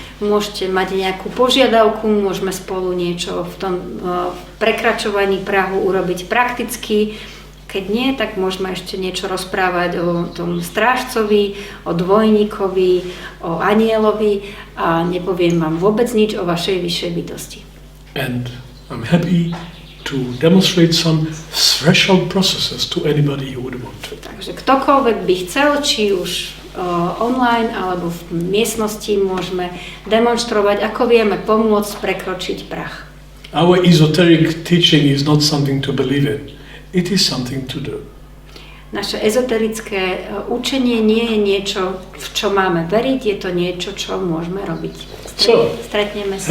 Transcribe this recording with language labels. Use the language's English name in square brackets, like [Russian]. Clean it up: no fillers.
[Slovak] Môžete mať nejakú požiadavku, môžeme spolu niečo v tom prekračovaní prahu urobiť prakticky. Keď nie, tak môžeme ešte niečo rozprávať o tom strážcovi, o dvojníkovi, o anielovi a nepoviem vám vôbec nič o vašej vyššej bytosti. [English] And I'm happy to demonstrate some threshold processes to anybody who would want to. [Slovak] Takže ktokoľvek by chcel, či už online alebo v miestnosti, môžeme demonstrovať, ako vieme pomôcť prekročiť prach. [English] Our esoteric teaching is not something to believe in. It is something to do. [Slovak] Naše ezoterické učenie nie je niečo, v čo máme veriť, je to niečo, čo môžeme robiť. Stretneme sa.